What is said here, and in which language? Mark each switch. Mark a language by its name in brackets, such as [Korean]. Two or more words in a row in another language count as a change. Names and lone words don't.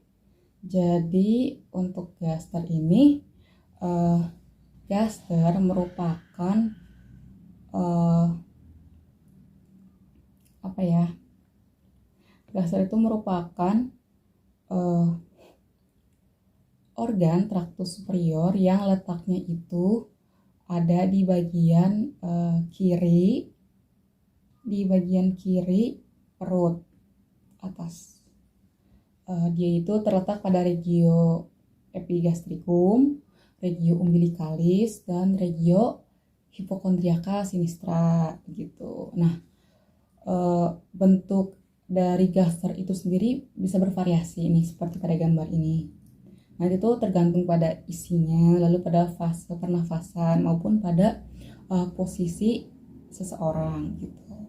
[Indonesian] Jadi untuk gaster ini, gaster merupakan gaster itu merupakan organ traktus superior yang letaknya itu ada di bagian kiri perut atas. Dia itu terletak pada [Latin] regio epigastricum, regio umbilicalis, dan regio hipokondriaka sinistra gitu. [Indonesian] Nah, bentuk dari gaster itu sendiri bisa bervariasi nih seperti pada gambar ini. Nah, itu tergantung pada isinya, lalu pada fase pernafasan maupun pada posisi seseorang gitu.